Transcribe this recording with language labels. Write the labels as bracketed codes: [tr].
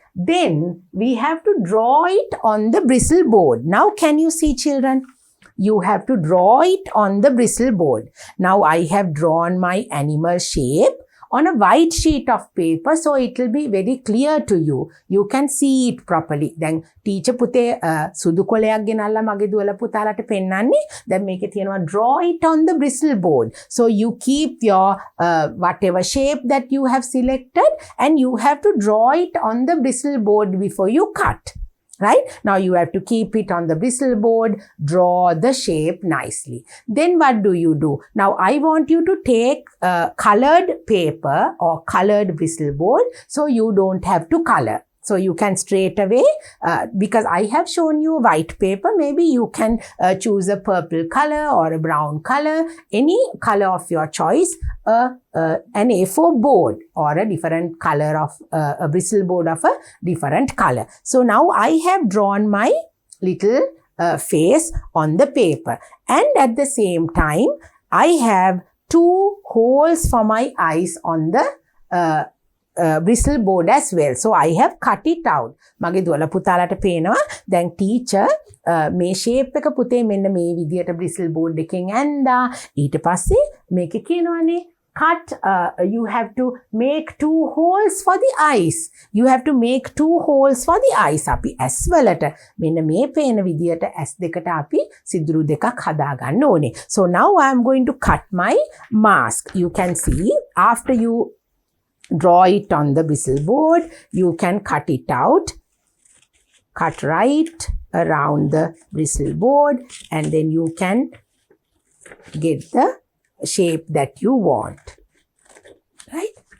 [en] Then we have to draw it on the bristle board. Now can you see, children? You have to draw it on the bristle board. Now I have drawn my animal shape on a white sheet of paper, so it will be very clear to you. You can see it properly. Then teacher [si] පුතේ සුදු කොලයක් ගෙනල්ලා මගේ දුවල පුතාලට පෙන්නන්නේ. දැන් මේකේ තියෙනවා [en] draw it on the bristle board. So you keep your whatever shape that you have selected and you have to draw it on the bristle board before you cut. Right? Now you have to keep it on the bristle board, draw the shape nicely. Then what do? Now I want you to take colored paper or colored bristle board so you don't have to color. So you can straight away, because I have shown you white paper, maybe you can choose a purple color or a brown color, any color of your choice, an A4 board or a different color of a bristle board of a different color. So now I have drawn my little face on the paper, and at the same time I have 2 holes for my eyes on the bristle board as well. So I have cut it out. [si] මගේ දුවල පුතාලට පේනවා දැන් teacher මේ shape එක පුතේ මෙන්න මේ විදියට bristle board එකෙන් ඇඳා ඊට පස්සේ මේක කියනවානේ [en] cut you have to make 2 holes for the eyes. You have to make 2 holes for the eyes. [si] අපි S වලට මෙන්න මේ පේන විදියට S දෙකට අපි සිදුරු දෙකක් හදා ගන්න ඕනේ. [en] So now I am going to cut my mask. You can see after you draw it on the bristle board, you can cut it out. Cut right around the bristle board and then you can get the shape that you want, right?